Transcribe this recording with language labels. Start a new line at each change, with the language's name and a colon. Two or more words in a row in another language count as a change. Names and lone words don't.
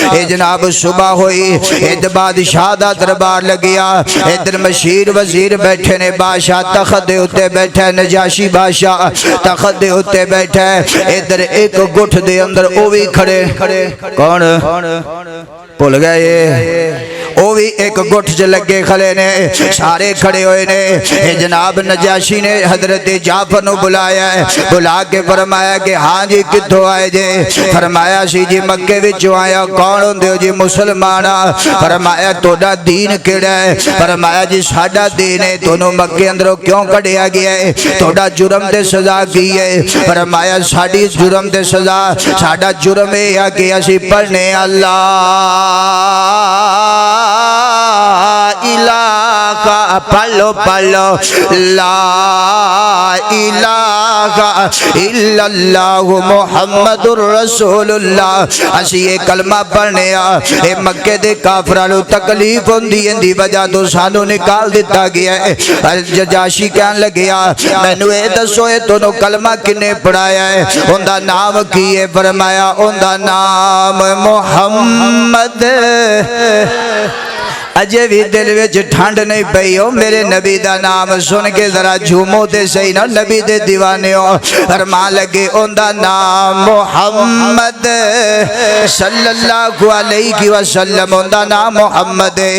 Punjabi: اے جناب صبح ہوئی، ادھر بادشاہ دا دربار لگیا، ادھر مشیر وزیر بیٹھے نے، بادشاہ تخت دے اتے بیٹھے، نجاشی بادشاہ تخت دے اتے بیٹھے، ادھر ایک گٹھ دے اندر او بھی کھڑے،
Urdu: کون بھول گئے یہ؟
Punjabi: وہ بھی ایک گٹھ چ لگے کھڑے نے، سارے کھڑے ہوئے نے۔ اے جناب نجاشی نے حضرت جعفر نو بلایا ہے، بلا کے فرمایا کہ ہاں جی کتھوں آئے جے؟ فرمایا سی جی مکے وچوں آیا۔ کون ہوندے ہو جی؟ مسلمان۔ فرمایا توڑا دین کیڑا ہے؟ فرمایا جی ساڈا دین ہے، تونوں مکے اندروں کیوں کڈیا گیا ہے؟ توڑا جرم تے سزا کی ہے؟ فرمایا ساڈی جرم تے سزا، ساڈا جرم ہے کہ اسی پڑھنے اللہ الہ، پڑھو پڑھو
Arabic: لا الہ الا اللہ محمد الرسول اللہ۔
Punjabi: اسی یہ کلمہ پڑھنے آ، اے مکے دے کافرانو تکلیف ہوندی اندی وجہ تو سانو نکال دیتا گیا ہے۔ نجاشی کہن لگیا مینوں اے دسو اے تونوں کلمہ کنے پڑھایا ہے؟ اوندا نام کی ہے؟ فرمایا اوندا نام محمد۔ اجے بھی دل وچ ٹھنڈ نہیں پئی ہو، میرے نبی دا نام سن کے ذرا جھومو تے صحیح نا، نبی دے دیوانے ہو۔ فرمان لگے اوندا نام محمد
Arabic: صلی اللہ علیہ وسلم،
Punjabi: اوندا نام محمد ہے۔